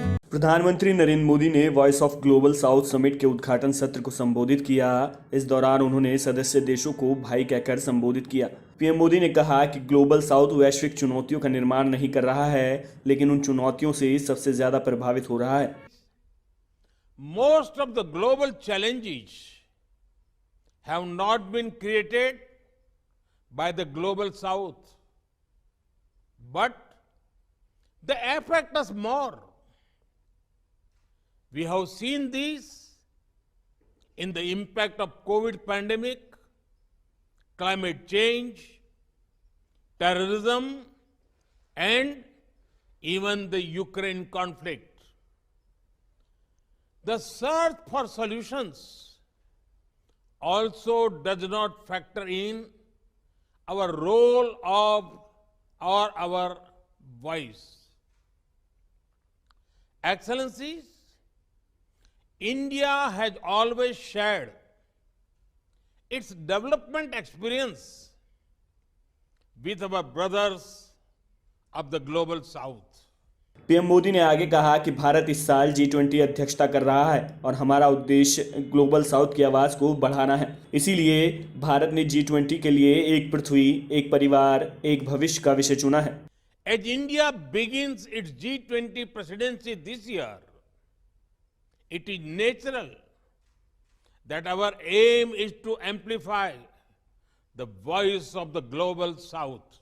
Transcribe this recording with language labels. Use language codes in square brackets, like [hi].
[hi] प्रधानमंत्री नरेंद्र मोदी ने voice of global south summit के उद्घाटन सत्र को संबोधित किया। इस दौरान उन्होंने सदस्य देशों को भाई कहकर संबोधित किया। पीएम मोदी ने कहा कि ग्लोबल साउथ वैश्विक चुनौतियों का निर्माण नहीं कर रहा है, लेकिन उन चुनौतियों से सबसे ज्यादा प्रभावित हो रहा है। [en] Most of the global challenges have not been created by the global south, but they affect us more. We have seen this in the impact of COVID pandemic, climate change, terrorism, and even the Ukraine conflict. The search for solutions also does not factor in our role of or our voice. Excellencies, India has always shared its development experience with our brothers of the global south. [hi] PM Modi ने आगे कहा कि भारत इस साल G20 अध्यक्षता कर रहा है और हमारा उद्देश्य ग्लोबल साउथ की आवाज को बढ़ाना है। इसीलिए भारत ने G20 के लिए एक पृथ्वी, एक परिवार, एक भविष्य का विषय चुना है। [en] As India begins its G20 presidency this year, it is natural that our aim is to amplify the voice of the global south.